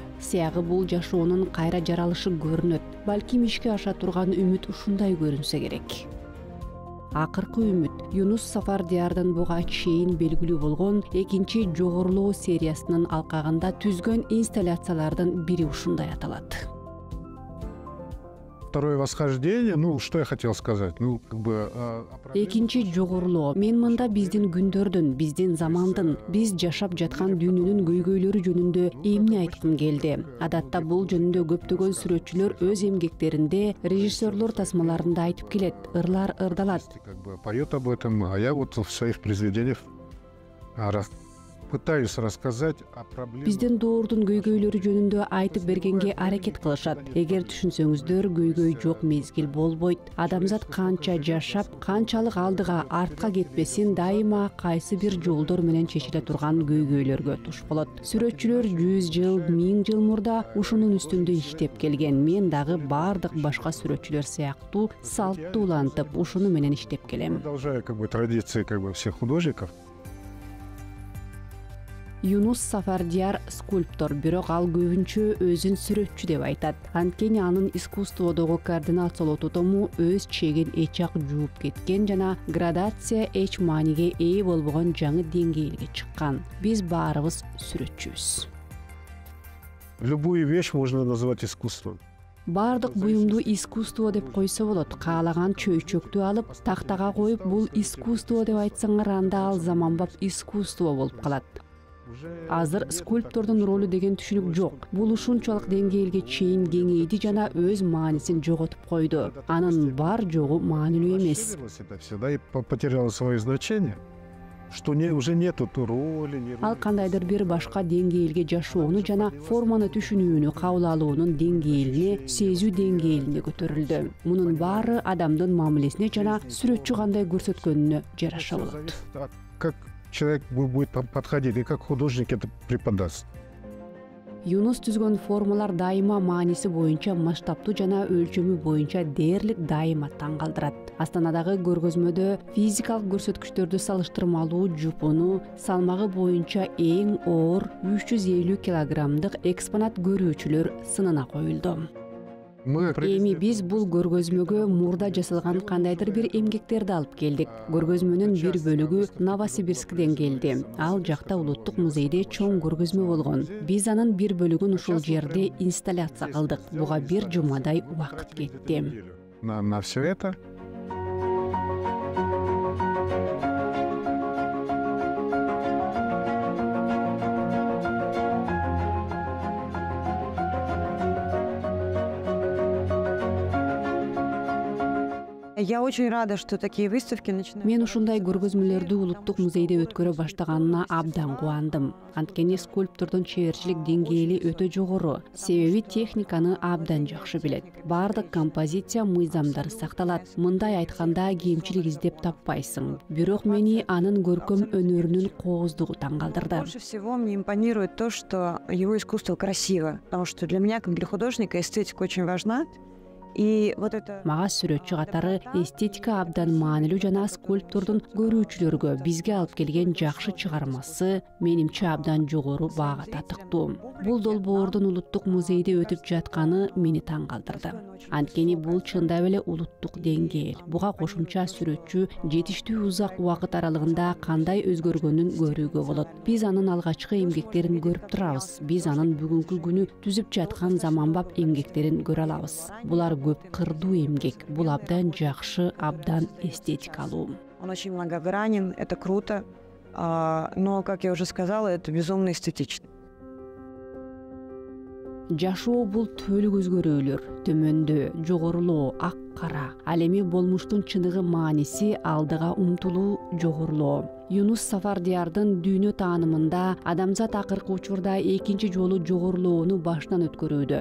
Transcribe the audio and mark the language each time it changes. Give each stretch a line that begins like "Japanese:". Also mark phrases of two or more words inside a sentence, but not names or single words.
Kyrgyz: Сыягы бул жашоонун кайра жаралышы көрүнөт. Балким ишке аша турган үмүт ушундай көрүнсө керек. Акыркы үмүт Юнус Сафардиярдын буга чейин белгилүү болгон экинчи жогорулоо сериясынын алкагында түзгөн инсталляциялардын бири ушундай аталат.
Russian: Второе восхождение, что я хотел сказать,
Kyrgyz: экинчи жогорулоо. Мен мында биздин күндөрдүн, биздин замандын, биз жашап жаткан дүйнөнүн көйгөйлөрү жөнүндө эмне айткым келди. Адатта бул жөнүндө көптөгөн сүрөтчүлөр өз эмгектеринде, режиссерлор тасмаларында айтып келет, ырлар ырдалат.
Russian: Поет об этом, а я вот в своих произведениях пытаюсь рассказать о проблемах.
Kyrgyz: Биздин доордун көйгөйлөрү жөнүндө айтып бергенге аракет кылышат. Эгер түшүнсөңүздөр, көйгөй жок мезгил болбойт. Адамзат канча жашап, канчалык алдыга, артка кетпесин, дайыма кайсы бир жолдор менен чечиле турган көйгөйлөргө туш болот. Сүрөтчүлөр 100 жыл, 1000 жыл мурда ушунун үстүндө иштеп келген. Мен дагы бардык башка сүрөтчүлөр сыяктуу салтты улантып, ушуну менен иштеп келем.
Russian: Продолжая традиции всех художников.
Kyrgyz: Юнус Сафардияр скульптор, бирок ал көбүнчө өзүн сүрөтчү деп айтат. Анткени анын искусстводогу координациялоо тотому өз чегин эчак жууп кеткен жана градация эч мааниге ээ болбогон жаңы деңгээлге чыккан. Биз баарыбыз сүрөтчүбүз.
Russian: Любую вещь можно назвать искусством.
Kyrgyz: Бардык буюмду искусство деп койсо болот. Каалаган чөйчөктү алып, тактага коюп, бул искусство деп айтсаңар, анда ал заманбап искусство болуп калат. Азыр скульптордун ролу деген түшүнүк жок. Бул ушунчалык деңгээлге чейин кеңейди жана өз маанисин жоготуп койду. Анын бар жогу маанилүү эмес.
Russian: Это всегда и потеряло свое значение, что уже нету ту роли.
Kyrgyz: Ал кандайдыр бир башка деңгээлге жашоону жана форманы түшүнүүнү кабыл алуунун деңгээлине, сезүү деңгээлине көтөрүлдү. Мунун баары адамдын мамилесине жана сүрөтчү кандай көрсөткөнүнө жараша болот.
Russian: Как человек будет подходить и как художник это преподаст.
Kyrgyz: Юнус түзгөн формалар дайыма мааниси боюнча масштабтуу жана өлчөмү боюнча дээрлик дайыма таң калтырат. Астанадагы көргөзмөдө физикалык көрсөткүчтөрдү салыштырмалуу жупуну салмагы боюнча эң оор 350 килограммдык экспонат көрүүчүлөр сынына коюлду. Эми биз бул көргөзмөгө мурда жасалган кандайдыр бир эмгектерди алып келдик. Көргөзмөнүн бир бөлүгү Новосибирскден келди. Ал жакта Улуттук музейде чоң көргөзмө болгон. Биз анын бир бөлүгүн ушул жерде инсталляция кылдык. Буга бир жумадай убакыт кетти.
Russian: На все это Я очень рада, что такие выставки начинают.
Kyrgyz: Мен ушундай көргөзмөлөрдү Улуттук музейде өткөрө баштаганына абдан кубандым. Анткени скульптордун чеберчилик деңгээли өтө жогору. Себеби техниканы абдан жакшы билет. Бардык композиция мыйзамдары сакталат. Мындай айтканда кемчилик издеп таппайсың. Бирок мени анын көркөм өнөрүнүн кооздугу таң калтырды.
Russian: Больше всего мне импонирует то, что его искусство красиво. Потому что для меня, как для художника, эстетика очень важна.
Kyrgyz: Мага сүрөтчү катары эстетика абдан маанилүү жана скульптордун көрүүчүлөргө бизге алып келген жакшы чыгармасы менимче абдан жогору баага татыктуу. Бул долбоордун Улуттук музейде өтүп жатканы мени таң калтырды. Анткени бул чындап эле улуттук деңгээл. Буга кошумча сүрөтчү жетиштүү узак убакыт аралыгында кандай өзгөргөнүн көрүүгө болот. Биз анын алгачкы эмгектерин көрүп турабыз. Биз анын бүгүнкү күнү түзүп жаткан заманбап эмгектерин көрө алабыз. Булар көп кырдуу эмгек. Бул абдан жакшы, абдан эстетикалуу.
Russian: Он очень многогранен, это круто, но, как я уже сказала, это безумно эстетично.
Kyrgyz: Жашоо бул төлүк өзгөрүүлөр, төмөндөө, жогорулоо, ак кара. Ал эми болмуштун чыныгы мааниси алдыга умтулуу, жогорулоо. Юнус Сафардиярдын дүйнө таанымында адамзат акыркы учурда экинчи жолу жогорулоону башынан өткөрүүдө.